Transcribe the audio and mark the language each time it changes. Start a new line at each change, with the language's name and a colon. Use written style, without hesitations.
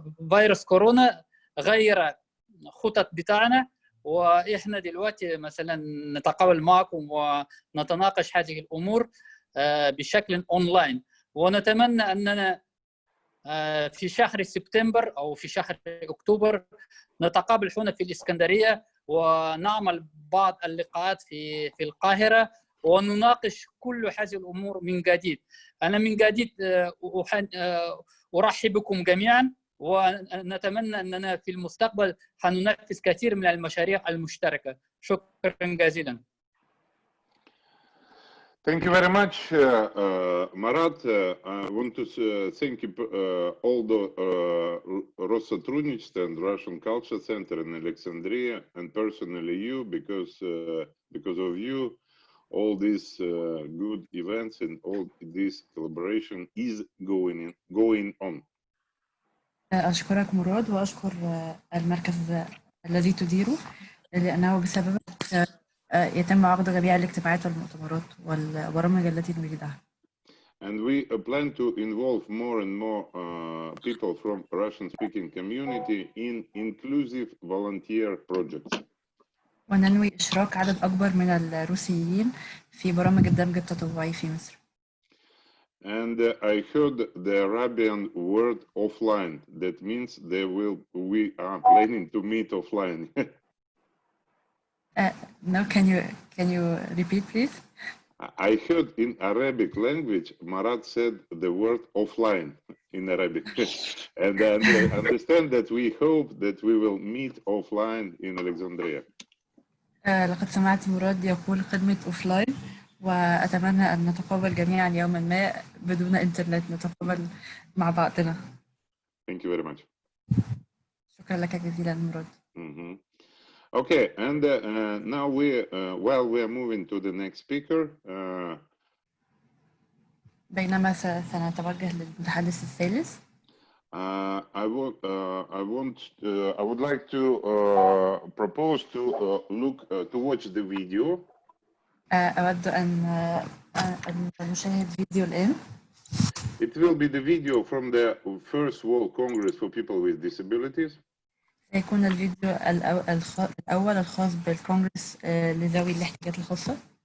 Arabic: فيروس كورونا غير خطط بتاعنا، وإحنا دلوقتي مثلا نتقابل معكم ونتناقش هذه الأمور بشكل أونلاين، ونتمنى أننا في شهر سبتمبر أو في شهر أكتوبر نتقابل هنا في الإسكندرية ونعمل بعض اللقاءات في القاهرة ونناقش كل هذه الأمور من جديد. أنا من جديد أرحب بكم جميعا، ونتمنى أننا في المستقبل سننفذ كثير من المشاريع المشتركة. شكرا جزيلا.
English: Thank you very much, Marat. I want to thank you, all the Россотрудничество and Russian Culture Center in Alexandria, and personally you, because of you, all these good events and all this collaboration is going on.
Arabic: أشكرك مراد، وأشكر المركز الذي تديره، لأنه بسببك يتم عقد جميع الاجتماعات والمؤتمرات والبرامج التي نريدها.
English: And we plan to involve more and more people from Russian-speaking community in inclusive volunteer projects.
Arabic: وننوي إشراك عدد أكبر من الروسيين في برامج الدمج التطوعي في مصر.
English: And I heard the Arabian word offline. That means we are planning to meet offline. No, can you repeat, please? I heard in Arabic language, Marat said the word offline in Arabic. And I understand that we hope that we will meet offline in Alexandria.
Arabic: لقد سمعت مراد يقول خدمة أوفلاين، وأتمنى أن نتقابل جميعا يوما ما بدون إنترنت، نتقابل مع بعضنا.
English: Thank you very much.
Arabic: شكرا لك جزيلا مراد.
English: Okay, and now while we are moving to the next speaker.
Arabic: بينما سنتوجه للمتحدث الثالث.
English: I would like to propose to to watch the video.
Arabic: أود أن نشاهد فيديو الآن.
English: It will be the video from the First World Congress for People with Disabilities.
Arabic: سيكون الفيديو الأول الخاص بالكونغرس لذوي الاحتياجات الخاصة.